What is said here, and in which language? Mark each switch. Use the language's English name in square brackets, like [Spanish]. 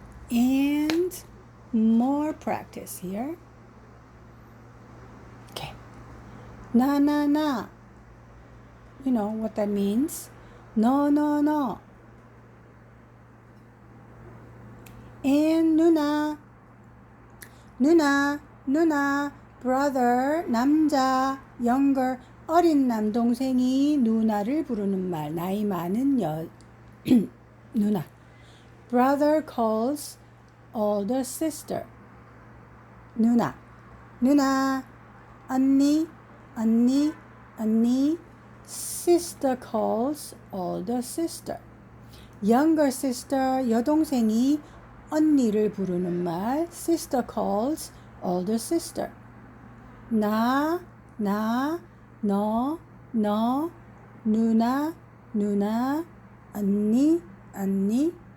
[English] And more practice here. Okay. 나. you know what that means. No, no, no. [Korean] And 누나, 누나, 누나, brother, 남자, younger, 어린 남동생이 누나를 부르는 말, 나이 많은 누나. [English] Brother calls older sister. [Korean] 누나, 누나, 언니, 언니, 언니. [English] Sister calls older sister. Younger sister, [Korean] 여동생이 언니를 부르는 말. [English] Sister calls older sister. [Korean] 나, 너, 누나, 누나, 언니, 언니.